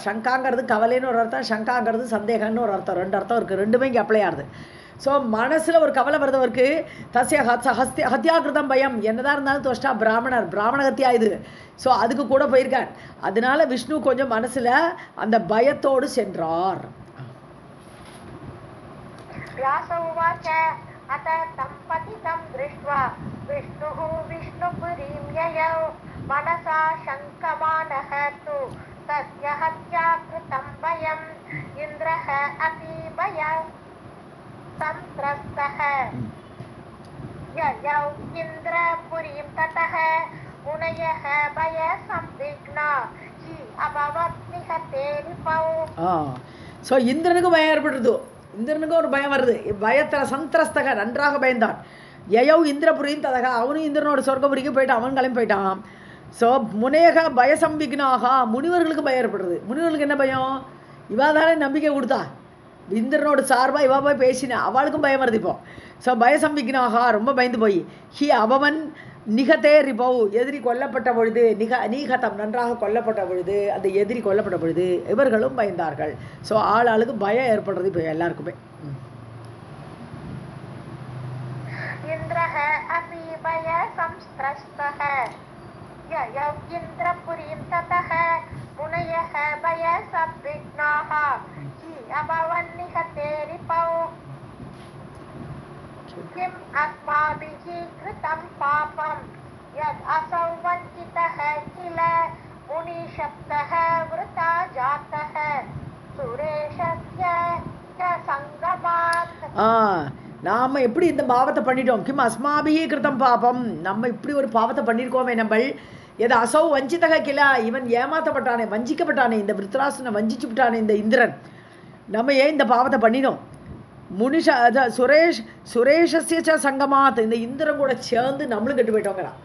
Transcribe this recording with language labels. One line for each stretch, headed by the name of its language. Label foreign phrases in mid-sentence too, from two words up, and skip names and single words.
Tamil: சங்காங்கிறது கவலைன்னு ஒரு அர்த்தம், சங்காங்கிறது சந்தேகம்னு ஒரு அர்த்தம், ரெண்டு அர்த்தம் இருக்குது, ரெண்டுமே இங்கே அப்ளை ஆகுது. ஸோ மனசில் ஒரு கவலை வருதவருக்கு
Sanskrit: तस्य हत्याकृतं भयम्,
Tamil: என்னதான் இருந்தாலும் தோஷ்டா பிராமண ஹத்தியா இது. ஸோ அதுக்கு கூட போயிருக்கார். அதனால விஷ்ணு கொஞ்சம் மனசில் அந்த பயத்தோடு சென்றார்.
Sanskrit: व्यास उवाच अथ तं पतितं दृष्ट्वा विष्णुः विष्णुपुरीं ययौ मनसा शङ्कमानः तु तस्य हत्या कृतं भयम् इन्द्रः अपि भय संत्रस्तः ययौ इन्द्रपुरीं ततः मुनयः भयसंविघ्ना हि अभवत् निहते रिपौ.
Tamil: ஸோ இந்திரனுக்கு பயம் ஏற்படுறது, இந்திரனுக்கு ஒரு பயம் வருது, பயத்தில் சந்திரஸ்தக நன்றாக பயந்தான்.
Sanskrit: ययौ इन्द्रपुरीं ततः
Tamil: அவனும் இந்திரனோட சொர்க்கபுரிக்கு போயிட்டான், அவன் கிளம்பி போயிட்டான். ஸோ
Sanskrit: मुनयः भयसंविग्नाः
Tamil: முனிவர்களுக்கு பயம் ஏற்படுறது. முனிவர்களுக்கு என்ன பயம்? இவா தானே நம்பிக்கை கொடுத்தா, இந்திரனோட சார்பாக இவா போய் பேசினா, அவளுக்கும் பயம் வருது இப்போ. ஸோ பயசம்பிக்னாக ரொம்ப பயந்து போய்
Sanskrit: हि अभवन् निहते रिपौ
Tamil: எதிரி கொல்லப்பட்ட பொழுது, நீகதம் நன்றாக கொல்லப்பட்ட பொழுது, அந்த எதிரி கொல்லப்பட்ட பொழுது இவர்களும் பயந்தார்கள். ஸோ ஆளுக்கு பயம் ஏற்படுறது இப்போ எல்லாருக்குமே.
Sanskrit: इन्द्रः अपि भयसंत्रस्तः ययौ इन्द्रपुरीं ततः मुनयः भयसंविघ्नाः हि अभवन् निहते रिपौ. किम् अस्माभिः कृतं पापं यद् असौ वञ्चितः किल मुनिशब्दः वृथा जातः सुरेशस्य च सङ्गमात्.
Tamil: நாம் எப்படி இந்த பாவத்தை பண்ணிட்டோம்?
Sanskrit: किम् अस्माभिः कृतं पापम्,
Tamil: நம்ம இப்படி ஒரு பாவத்தை பண்ணியிருக்கோமே நம்ம.
Sanskrit: यद् असौ वञ्चितः किल,
Tamil: இவன் ஏமாற்றப்பட்டானே, வஞ்சிக்கப்பட்டானே, இந்த விருத்ராசனை வஞ்சிச்சு விட்டானே இந்த இந்திரன், நம்ம ஏன் இந்த பாவத்தை பண்ணினோம்?
Sanskrit: मुनिश सुरेशस्य सङ्गमात्,
Tamil: இந்த இந்திரன் கூட சேர்ந்து நம்மளும் கெட்டு போயிட்டோங்கிறான்.